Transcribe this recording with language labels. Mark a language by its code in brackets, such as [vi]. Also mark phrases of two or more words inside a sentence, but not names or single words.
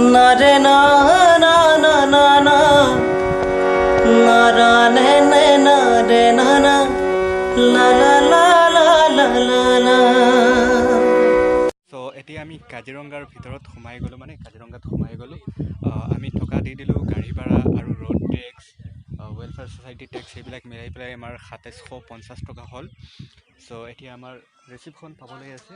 [as] रे ना ना ना ना ना ना रा ने ने ना रे ना ना ला ला ला ला ला ला ला। সো এতিয়া আমি কাজিৰঙাৰ ভিতৰত সোমাই গ'লোঁ, মানে কাজিৰঙাত সোমাই গ'লোঁ। আমি টকা দি দিলোঁ গাড়ী ভাড়া আৰু [en] road tax, welfare society tax [as] সেইবিলাক মিলাই পেলাই আমাৰ ২৭৫০ টকা হ'ল। চ' এতিয়া আমাৰ ৰিচিপ্টখন পাবলৈ আছে।